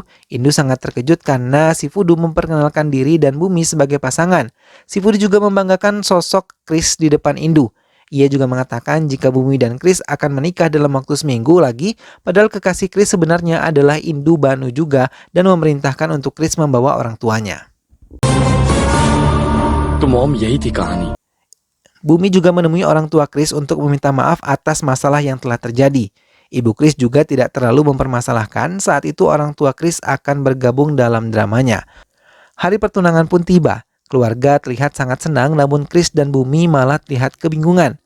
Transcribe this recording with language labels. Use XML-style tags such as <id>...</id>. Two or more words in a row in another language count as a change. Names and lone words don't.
<id>Indu sangat terkejut karena si Fudu memperkenalkan diri dan Bumi sebagai pasangan. Si Fudu juga membanggakan sosok Chris di depan Indu. Ia juga mengatakan jika Bumi dan Chris akan menikah dalam waktu seminggu lagi, padahal kekasih Chris sebenarnya adalah Indu Banu juga dan memerintahkan untuk Chris membawa orang tuanya.</id> <hi>तो मॉम यही थी कहानी।</hi> <id>Bumi juga menemui orang tua Chris untuk meminta maaf atas masalah yang telah terjadi. Ibu Chris juga tidak terlalu mempermasalahkan. Saat itu orang tua Chris akan bergabung dalam dramanya. Hari pertunangan pun tiba. Keluarga terlihat sangat senang, namun Chris dan Bumi malah terlihat kebingungan.</id>